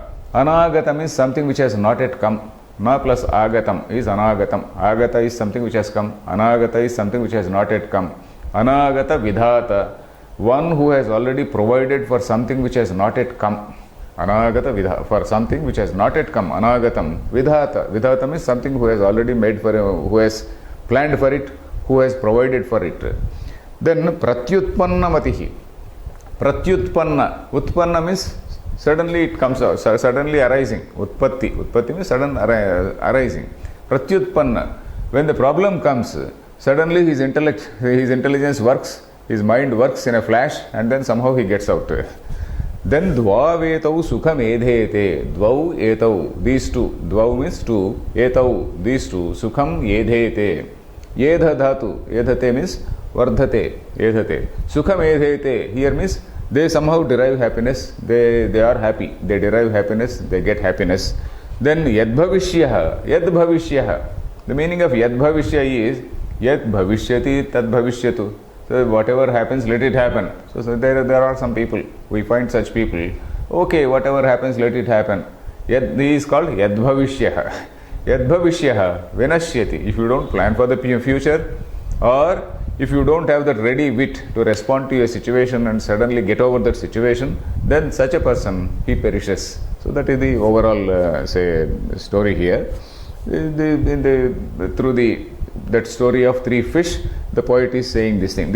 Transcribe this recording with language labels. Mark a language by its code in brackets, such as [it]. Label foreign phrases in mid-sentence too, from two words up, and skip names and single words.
[en] Anagata means something which has not yet come. Na plus agatam is anagatam. Agata is something which has come. Anagata is something which has not yet come. [sa] Anagata vidhata. [en] one who has already provided for something which has not yet come. [sa] Anagata vidha, [en] for something which has not yet come. [sa] Anagatam vidhata. [en] Vidhatam is something who has already made for, who has planned for it, who has provided for it. [sa] Then pratyutpanna matihi. Pratyutpanna. [en] Utpanna means suddenly it comes out, suddenly arising. [sa] Utpatti. [en] Utpatti means sudden arising. [sa] Pratyutpanna. [en] When the problem comes, suddenly his intelligence works, his mind works in a flash, and then somehow he gets out. [sa] Then dvavetau sukham edhete. Dvau etau. [en] These two. Dvau means two. Etau. These two. [sa] Sukham edhete. Edha dhatu. Edhate means vardhate. Edhate. Sukham edhete. [en] Here means they somehow derive happiness. They are happy. They derive happiness. They get happiness. [sa] Then yad bhavishyaha. Yad bhavishyaha. [en] The meaning of [sa] yad bhavishya [en] is [sa] yad bhavishyati tad bhavishyatu. [en] So whatever happens, let it happen. So there are some people, we find such people. Okay, whatever happens, let it happen. Yad, he is called [sa] yad bhavishyaha. Yad bhavishyaha vinashyati. [en] If you don't plan for the future, or if you don't have that ready wit to respond to a situation and suddenly get over that situation, then such a person, he perishes. So that is the overall story here. Through that story of three fish, the poet is saying this thing.